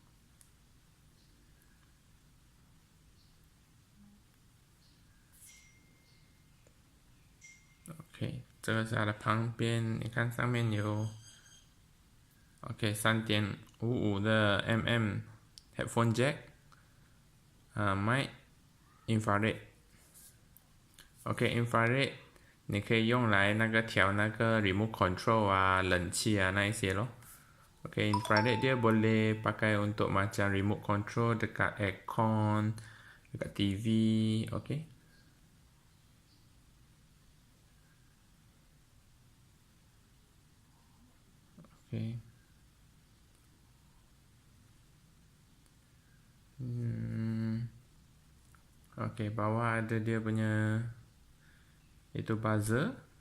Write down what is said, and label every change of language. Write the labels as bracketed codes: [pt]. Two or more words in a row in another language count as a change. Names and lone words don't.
[zh] 这个是它的旁边，你看上面有 3.55 的 [en] headphone jack， [zh] mic infrared。infrared 你可以用来那个调那个 [en] remote control [zh] 冷气那一些咯。 [ms] infrared dia boleh pakai untuk macam remote control dekat aircon, dekat TV. OK. Bawah ada dia punya itu buzzer.